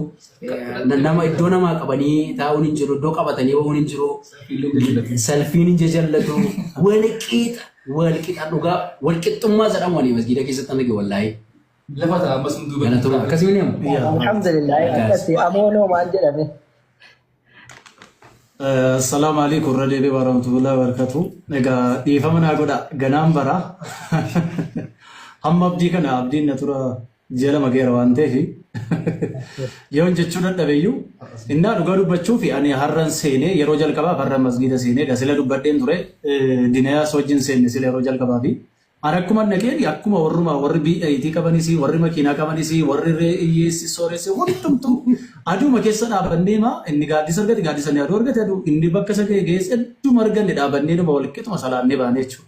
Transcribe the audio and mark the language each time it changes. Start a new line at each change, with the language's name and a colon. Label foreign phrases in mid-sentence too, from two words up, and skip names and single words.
Oromo: Nama iddoo namaa qabanii taa'uun hin jiru. Iddoo qabatanii ba'uun hin jiru. Salfiin hin jajallatu. Walqixa dhugaa walqixxummaa jedhamu waliin masgiida keessatti arge wallaahi. Lafa ta'a ammas nu duuba. Akkasii ni hamu. Alhamdulillah. Akkasii amoonoo maal jedhame.
Arabic: السلام عليكم ورحمة الله وبركاته.
Oromo: Egaa dhiifama naa godha ganaan bara. Amma abdii kana abdiin na tura jala mageera waan ta'eef yoon jechuu dadhabeeyyuu innaa dhugaa dubbachuu fi ani har'an seenee yeroo jalqabaaf har'an masgiida seenee sila dubbadheen ture dinayaas wajjin seenne sila yeroo jalqabaa fi ani akkuma nageen akkuma warri BIT qabanis warri makiinaa qabanis warri hiyyeessi sooressi hundumtuu aduma keessa dhaabannee inni gaaddisa argate gaaddisa ni aduu argate aduu inni bakka isa geesse hedduma arganne dhaabannee nama walqixuma salaannee baanee jechuudha.